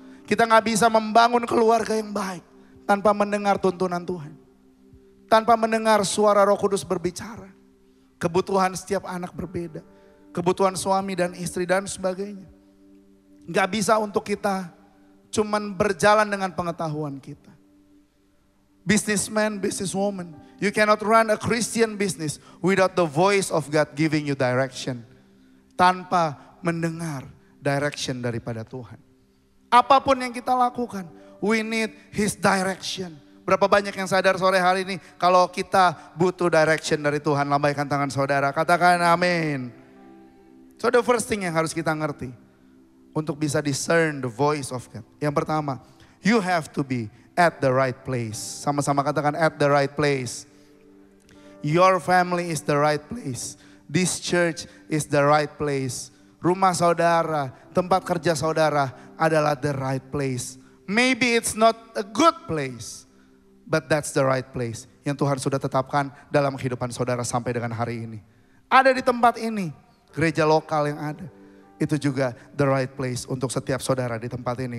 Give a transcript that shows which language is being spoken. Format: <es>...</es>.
<id>Kita gak bisa membangun keluarga yang baik tanpa mendengar tuntunan Tuhan. Tanpa mendengar suara Roh Kudus berbicara. Kebutuhan setiap anak berbeda. Kebutuhan suami dan istri dan sebagainya. Gak bisa untuk kita cuman berjalan dengan pengetahuan kita.</id> <en>Businessman, businesswoman, you cannot run a Christian business without the voice of God giving you direction.</en> <id>Tanpa mendengar direction daripada Tuhan. Apapun yang kita lakukan,</id> <en>we need His direction.</en> <id>Berapa banyak yang sadar sore hari ini kalau kita butuh direction dari Tuhan. Lambaikan tangan saudara, katakan amin.</id> <en>So the first thing</en> <id>yang harus kita ngerti untuk bisa</id> <en>discern the voice of God.</en> <id>Yang pertama,</id> <en>you have to be at the right place.</en> <id>Sama-sama katakan</id> <en>at the right place. Your family is the right place. This church is the right place.</en> <id>Rumah saudara, tempat kerja saudara adalah</id> <en>the right place. Maybe it's not a good place, but that's the right place</en> <id>yang Tuhan sudah tetapkan dalam kehidupan saudara sampai dengan hari ini. Ada di tempat ini, gereja lokal yang ada. Itu juga</id> <en>the right place</en> <id>untuk setiap saudara di tempat ini.</id>